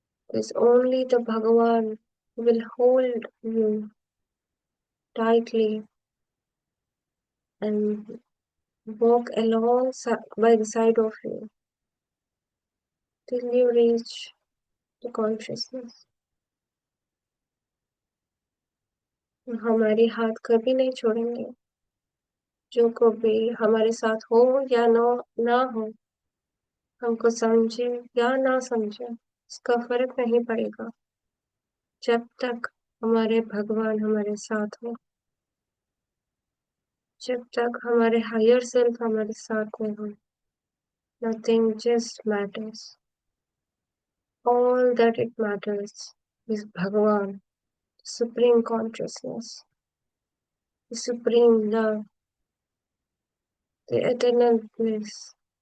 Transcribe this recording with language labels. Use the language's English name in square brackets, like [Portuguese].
[English] It is only the Bhagavan who will hold you tightly and walk along by the side of you till you reach the consciousness. [Hindi] हमारी हाथ कभी नहीं छोड़ेंगे. जो कभी हमारे साथ हो या ना हो, हमको समझे या ना समझे, इसका फर्क नहीं पड़ेगा जब तक हमारे भगवान हमारे साथ हो, जब तक हमारे हायर सेल्फ हमारे साथ में हो. [English] Nothing just matters. All that it matters is Bhagavan, supreme consciousness, the supreme love, the eternal bliss.